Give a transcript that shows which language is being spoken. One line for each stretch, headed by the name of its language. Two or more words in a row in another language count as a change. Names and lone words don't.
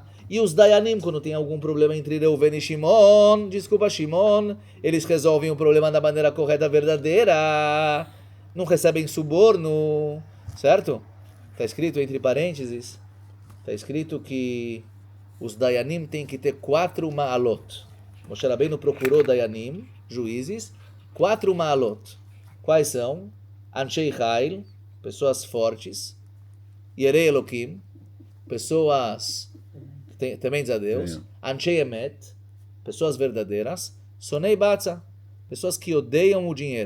Portuguese: E os Dayanim, quando tem algum problema entre Reuven e Shimon, eles resolvem o problema da maneira correta, verdadeira. Não recebem suborno. Certo? Está escrito entre parênteses, está escrito que os Dayanim têm que ter 4 ma'alot. Moshe Rabbeinu procurou Dayanim, juízes, 4 ma'alot. Quais são?
Hebrew: אנשי חיל,
Portuguese: pessoas fortes.
Hebrew: יראי אלוקים,
Portuguese: pessoas tementes a Deus.
Hebrew: אנשי אמת,
Portuguese: pessoas verdadeiras.
Hebrew: שונאי בצע,
Portuguese: pessoas que odeiam o dinheiro.